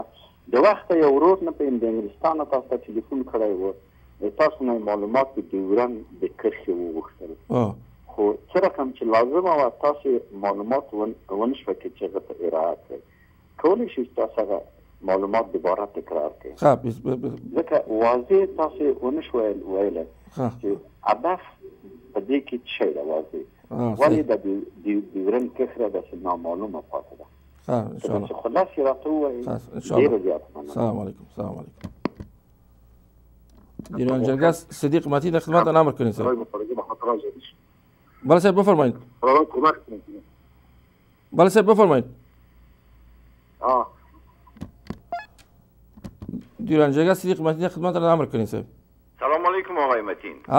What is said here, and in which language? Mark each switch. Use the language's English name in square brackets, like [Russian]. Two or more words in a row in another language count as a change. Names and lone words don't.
[Pashto] د وخته یو ورور نه پوهېږم د انګلستانه تاسو ته ټلیفون کړی و د تاسو نه معلومات د ډیورن د کرښې وغوښتل خو څه رقم چې لازمه وه تاسو معلومات ونه شوه کې چې هغه ته ارائه کړئ کولی شئ تاسو هغه معلومات دوباره تکرار کړئ ځکه واضح تاسو ونه شوه ویلی چې هدف په دې کې څه شی ده واضح ولې د ډیورن کرښه داسې نامعلومه پاتې ده. [Arabic] ان شاء الله [Pashto] خلاص راته ووایي ډېره زیاته مننه. [Arabic] سلام علیکم. سلام علیکم. [Persian] دیران جرگه صدیق متین در خدمتتان امر کنید صاحب. بله صاحب بفرمایید. بله صاحب بفرمایید. دیران جرگه صدیق متین در خدمتتان امر کنید صاحب. [Arabic] سلام علیکم [Persian] آقای متین.